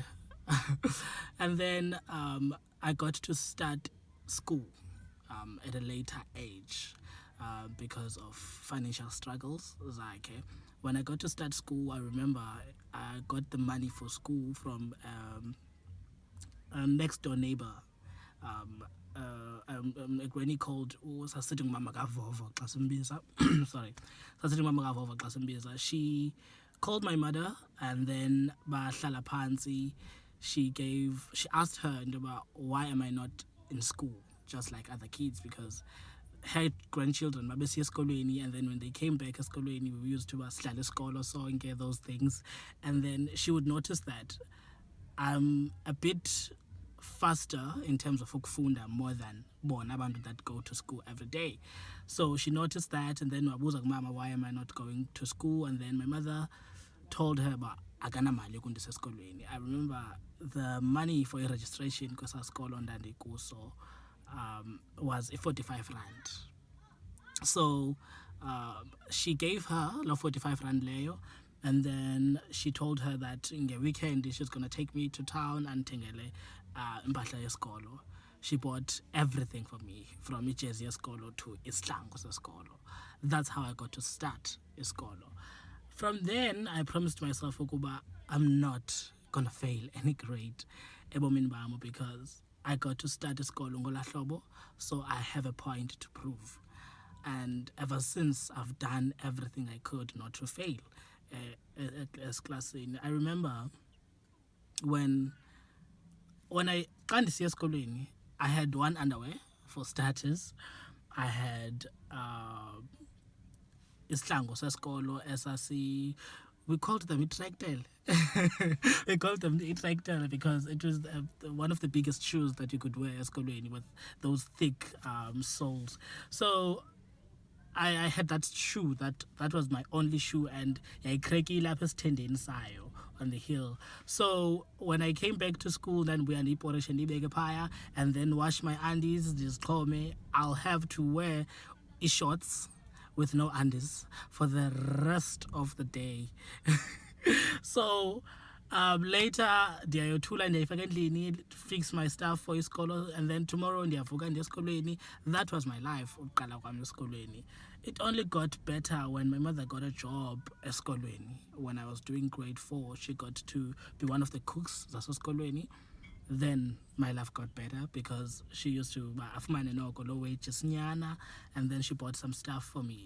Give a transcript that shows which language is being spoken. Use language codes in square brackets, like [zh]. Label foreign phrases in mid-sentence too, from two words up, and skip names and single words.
[en] And then I got to start school at a later age because of financial struggles. Like, when I got to start school, I remember I got the money for school from a next door neighbor. A granny called [xh] sasithi ngumama kavovo xa simbiza. Sorry, sasithi ngumama kavovo xa simbiza. [en] She called my mother and then [xh] bahlala phansi. [en] She asked her about why am I not in school just like other kids, because her grandchildren [xh] babesiya esikolweni, [en] and then when they came back esikolweni we used to [xh] sihlala isikolo sonke, [en] those things. And then she would notice that I'm a bit faster in terms of ukufunda more than [xh] bona abantu [en] that go to school every day. So she noticed that, and then [xh] wabuza kumama, [en] why am I not going to school? And then my mother told her about [xh] akanamali yokundisa esikolweni. [en] I remember the money for a registration [xh] kwesa sikolo ndandikuso [en] was 45 rand. So she gave her la 45 rand leyo, and then she told her that in the weekend she's going to take me to town and [xh] tengele impahla yesikolo. [en] She bought everything for me, from [xh] ijezi yesikolo [en] to [xh] isihlangu sesikolo. [en] That's how I got to start isikolo. From then I promised myself ukuba I'm not gonna fail any grade [xh] ebomini bam, [en] because I got to start [xh] isikolo ngolahlobo, [en] so I have a point to prove. And ever since, I've done everything I could not to fail as class. I remember when I [xh] xa ndisiya esikolweni, [en] I had one underwear for starters. I had [xh] isihlangu sesikolo esasi, [en] we called them itractile. We called them the itractile because it was one of the biggest shoes that you could wear esikolweni, with those thick soles. So I had that shoe, that was my only shoe, and [xh] yayikrekile apha esithendeni sayo [en] on the hill. So when I came back to school, then we [xh] andiyiporishe ndiyibeke phaya, [en] and then wash my undies, ndizixhome, I'll have to wear shorts with no undies for the rest of the day. So later [xh] ndiyayothula, ndiyayifaka endlini, [en] fix my stuff for isikolo, and then tomorrow [xh] ndiyavuka ndiya esikolweni. [en] That was my life [xh] uqala kwam esikolweni. [en] It only got better when my mother got a job esikolweni. When I was doing grade 4, she got to be one of the [xh] cooks zasesikolweni. [en] Then my life got better because she used to [xh] afumane noko [en] low wages nyana, and then she bought some stuff for me.